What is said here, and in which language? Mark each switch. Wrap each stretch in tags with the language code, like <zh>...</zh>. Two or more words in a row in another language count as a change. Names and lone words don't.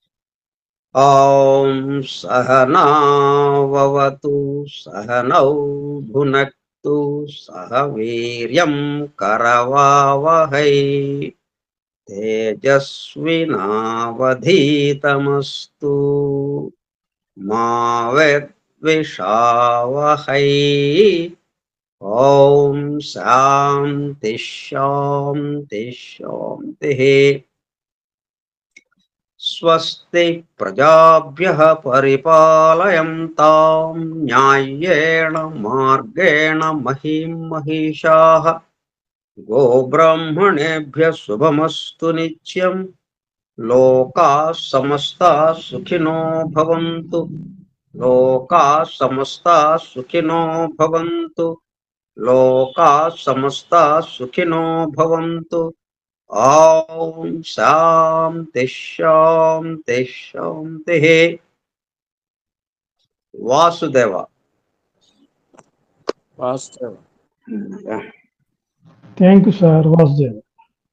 <sa>सहनाववतु सहनौ भुनक्तु सह वीर्यं करवावहै तेजस्विनावधीतमस्तु मा विद्विषावहै. ओं शान्ति शान्ति शान्ति. स्वस्ति प्रजाभ्यः परिपालयन्तां न्यायेण मार्गेण महीं महिषाः. गोब्राह्मणेभ्यः शुभमस्तु नित्यं. लोकाः समस्ताः सुखिनो भवन्तु. लोकाः समस्ताः सुखिनो भवन्तु. लोकाः समस्ताः सुखिनो भवन्तु. ओं शान्ति शान्ति शान्ति. వాసుదేవ.</sa> <te>వాస్తవం.</te> <en>Thank you sir. వాసుదేవ్.</en>